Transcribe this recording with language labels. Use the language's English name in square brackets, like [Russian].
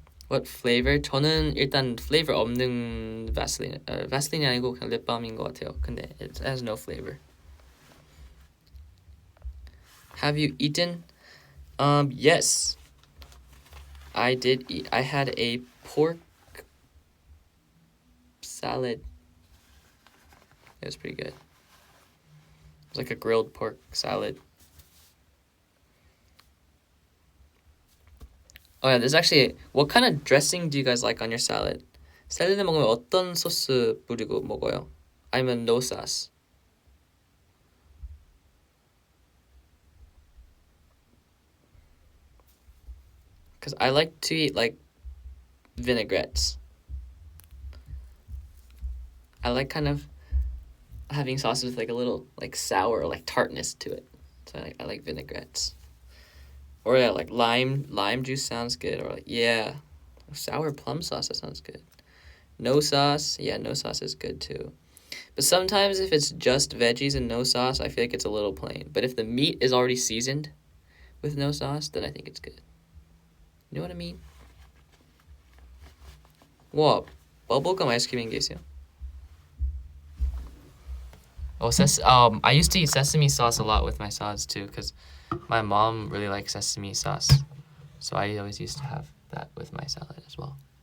[English] What flavor? [Korean] 저는 일단 flavor 없는 바슬린이 아니고 그냥 립밤인 것 같아요. 근데 [English] it has no flavor. Have you eaten? Yes. I did eat. I had a pork salad. It was pretty good. It was like a grilled pork salad. Oh yeah, there's actually, what kind of dressing do you guys like on your salad? [Korean] 샐러드 먹으면 어떤 소스 뿌리고 먹어요? 아니면 [English] no sauce? Because I like to eat like vinaigrettes. I like kind of having sauce with like a little like sour or like tartness to it. So I like vinaigrettes. Or yeah, like lime juice sounds good. Or like, yeah, sour plum sauce, that sounds good. No sauce, yeah, no sauce is good too. But sometimes if it's just veggies and no sauce, I feel like it's a little plain. But if the meat is already seasoned with no sauce, then I think it's good. You know what I mean? [Korean] 와, 버블감 아이스크림 게 있어요. [English] I used to eat sesame sauce a lot with my salads too, because my mom really likes sesame sauce. So I always used to have that with my salad as well.